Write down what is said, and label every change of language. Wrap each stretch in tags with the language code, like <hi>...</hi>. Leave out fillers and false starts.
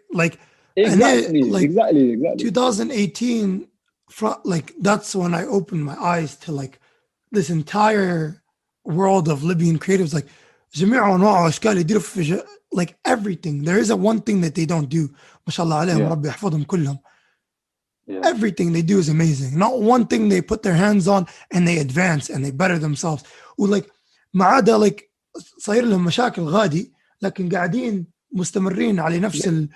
<en>Like, exactly. 2018, like, that's when I opened my eyes to like this entire world of Libyan creatives, like</en> <ar>جميع أنواع وأشكال يديروا في</ar> <en>like everything. There isn't one thing that they don't do.</en> <ar>ما شاء الله عليهم ربي يحفظهم كلهم.</ar> <en>Everything they do is amazing. Not one thing they put their hands on and they advance and they better themselves.</en> <ar>Like ما عدا like صاير لهم مشاكل غادي لكن قاعدين مستمرين على نفس</ar>